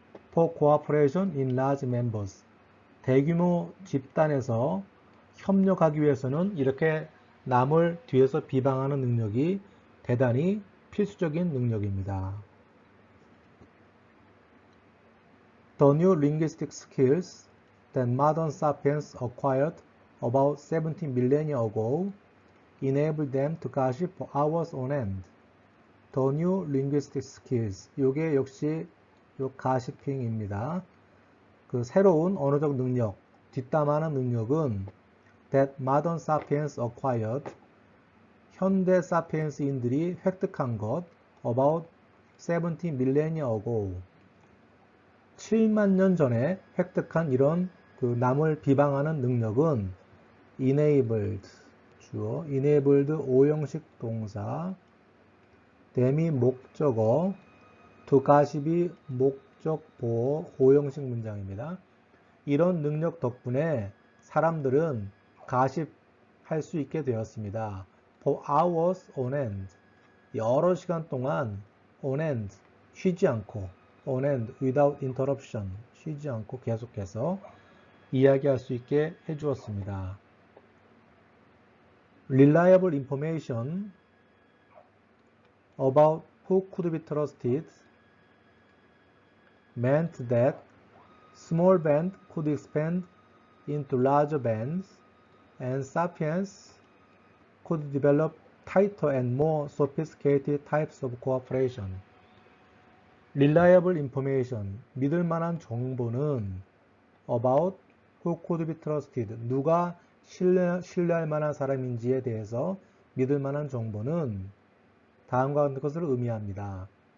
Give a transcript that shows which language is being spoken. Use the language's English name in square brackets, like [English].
[English] for cooperation in large members, [Korean] 대규모 집단에서 협력하기 위해서는 이렇게 남을 뒤에서 비방하는 능력이 대단히 필수적인 능력입니다. [English] The new linguistic skills that modern sapiens acquired about 17 millennia ago enabled them to gossip for hours on end. The new linguistic skills, [Korean] 이게 역시 요 가시핑입니다. 그 새로운 언어적 능력, 뒷담화하는 능력은 [English] that modern sapiens acquired, [Korean] 현대 사피엔스인들이 획득한 것 [English] about 17 millennia ago, [Korean] 7만 년 전에 획득한 이런 그 남을 비방하는 능력은 enabled, 주어, enabled 5형식 동사, them이 목적어, [English] to gossip [Korean] 이 목적 보어 5형식 문장입니다. 이런 능력 덕분에 사람들은 가십할 수 있게 되었습니다. [English] For hours on end, [Korean] 여러 시간 동안 on end, 쉬지 않고, on end, [English] without interruption, [Korean] 쉬지 않고 계속해서 이야기할 수 있게 해주었습니다. [English] Reliable information about who could be trusted meant that small band could expand into larger bands and sapiens could develop tighter and more sophisticated types of cooperation. Reliable information, [Korean] 믿을 만한 정보는 [English] about who could be trusted, [Korean] 누가 신뢰할 만한 사람인지에 대해서 믿을 만한 정보는 다음과 같은 것을 의미합니다.